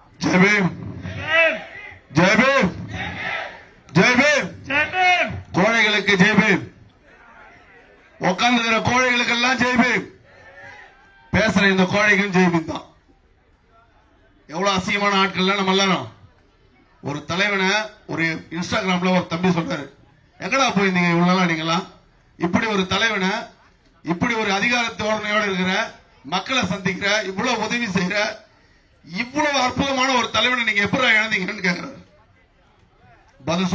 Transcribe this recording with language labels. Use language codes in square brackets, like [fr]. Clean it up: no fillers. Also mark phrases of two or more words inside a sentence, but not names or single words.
[hi] जय भीम जय भीम जय भीम जय भीम [ta] கோழைகளுக்கு ஜெய் பீம் உட்கார்ந்துக்கிற கோழைகளுக்கெல்லாம் ஜெய் பீம் பேசுற இந்த கோழைக்கும் ஜெய் பீம் தான் எவ்வளவு அசிங்கமான ஆட்கள் நம்ம எல்லாரும் ஒரு தலைவனை ஒரு இன்ஸ்டாகிராம்ல ஒரு தம்பி சொல்றாரு எங்கடா போயிருந்தீங்க இவ்வளவு நீங்களாம் இப்படி ஒரு தலைவனை இப்படி ஒரு அதிகார தோரணையோடு இருக்கிற மக்களை சந்திக்கிற இவ்வளவு உதவி செய்யற இவ்வளவு அற்புதமான ஒரு தலைவனை நீங்க எப்படி இழந்தீங்கன்னு கேட்கிறாரு பதில்